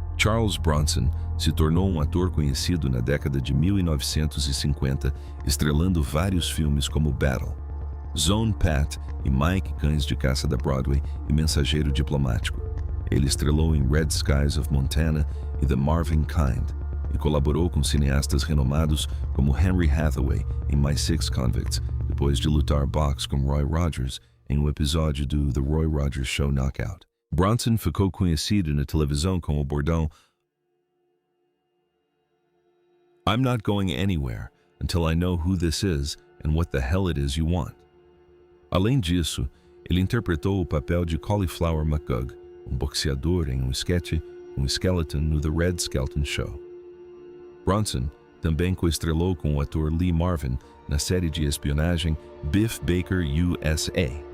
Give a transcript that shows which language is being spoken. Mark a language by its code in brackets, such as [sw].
[pt] Charles Bronson se tornou um ator conhecido na década de 1950, estrelando vários filmes como Battle, Zone Pat e Mike, Cães de Caça da Broadway e Mensageiro Diplomático. Ele estrelou em Red Skies of Montana e The Marvin Kind, e colaborou com cineastas renomados como Henry Hathaway em My Six Convicts, depois de lutar boxe com Roy Rogers em um episódio do The Roy Rogers Show Knockout. Bronson ficou conhecido na televisão com o bordão [en] I'm not going anywhere until I know who this is and what the hell it is you want. [pt] Além disso, ele interpretou o papel de Cauliflower McGug, um boxeador em um sketch com Skeleton no The Red Skelton Show. Bronson também coestrelou com o ator Lee Marvin na série de espionagem Biff Baker USA.